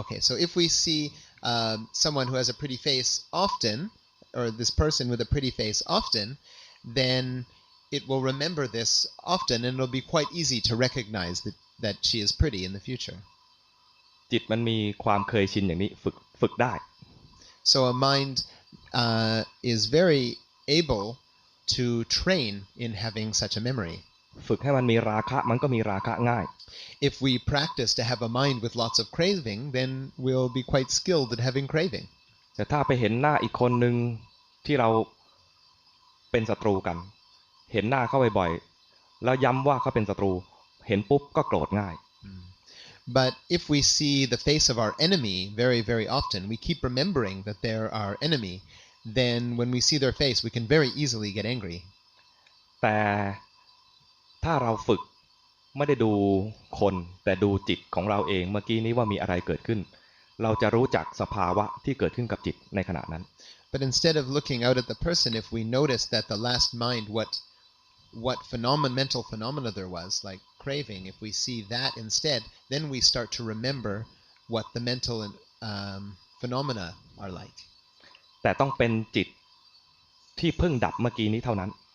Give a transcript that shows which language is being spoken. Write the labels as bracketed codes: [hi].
[en] Okay, so if we see someone who has a pretty face often, or this person with a pretty face often, then it will remember this often and it'll be quite easy to recognize that she is pretty in the future. [th] จิตมันมีความเคยชินอย่างนี้ฝึกได้ [en] So a mind is very able to train in having such a memory. [th] ฝึกให้มันมีราคะมันก็มีราคะง่าย [en] If we practice to have a mind with lots of craving, then we'll be quite skilled at having craving. [th] แต่ถ้าไปเห็นหน้าอีกคนนึงที่เราเป็นศัตรูกันเห็นหน้าเขาบ่อยๆแล้วย้ำว่าเขาเป็นศัตรูเห็นปุ๊บก็โกรธง่าย [en] But if we see the face of our enemy very, very often, we keep remembering that they're our enemy, then when we see their face, we can very easily get angry. [th] แต่ถ้าเราฝึกไม่ได้ดูคนแต่ดูจิตของเราเองเมื่อกี้นี้ว่ามีอะไรเกิดขึ้นเราจะรู้จักสภาวะที่เกิดขึ้นกับจิตในขณะนั้น [en] But instead of looking out at the person, if we notice that the last mind, what mental phenomena there was, like craving, if we see that instead, then we start to remember what the mental phenomena are like. [th] แต่ต้องเป็นจิตที่เพิ่งดับเมื่อกี้นี้เท่านั้น